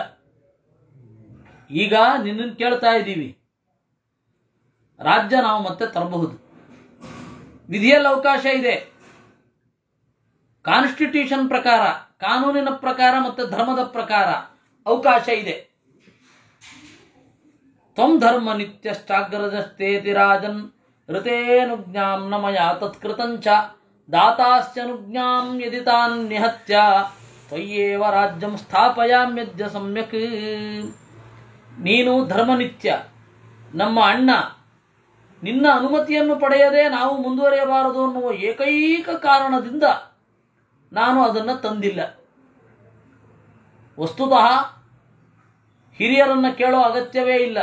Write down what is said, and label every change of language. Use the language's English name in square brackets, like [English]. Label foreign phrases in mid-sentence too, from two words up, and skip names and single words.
[Kannada] ಈಗ ನಿನ್ನನ್ನು ಕೇಳ್ತಾ ಇದ್ದೀವಿ, ರಾಜ್ಯ ನಾವು ಮತ್ತೆ ತರಬಹುದು, ವಿಧಿಯಲ್ಲಿ ಅವಕಾಶ ಇದೆ. ಕಾನ್ಸ್ಟಿಟ್ಯೂಷನ್ ಪ್ರಕಾರ, ಕಾನೂನಿನ ಪ್ರಕಾರ ಮತ್ತು ಧರ್ಮದ ಪ್ರಕಾರ ಅವಕಾಶ ಇದೆ. [Sanskrit] ತ್ವಂ ಧರ್ಮ ನಿತ್ಯಶ್ಚಾಗ್ರಜಸ್ತೇತಿ ರಾಜನ್ ಋತೇನುಜ್ಞಾಂ ನ ಮಯಾ ತತ್ಕೃತಂಚ ದಾತಾಸ್ಯನುಜ್ಞಾಂ ಯದಿ ತಾನ್ ನಿಹತ್ಯ ತ್ವಯ್ಯೇವ ರಾಜ್ಯಂ ಸ್ಥಾಪಯಾಮ್ಯದ್ಯ ಸಮ್ಯಕ್. [Kannada] ನೀನು ಧರ್ಮನಿತ್ಯ, ನಮ್ಮ ಅಣ್ಣ, ನಿನ್ನ ಅನುಮತಿಯನ್ನು ಪಡೆಯದೆ ನಾವು ಮುಂದುವರಿಯಬಾರದು ಅನ್ನುವ ಏಕೈಕ ಕಾರಣದಿಂದ ನಾನು ಅದನ್ನು ತಂದಿಲ್ಲ. ವಸ್ತುತಃ ಹಿರಿಯರನ್ನು ಕೇಳೋ ಅಗತ್ಯವೇ ಇಲ್ಲ.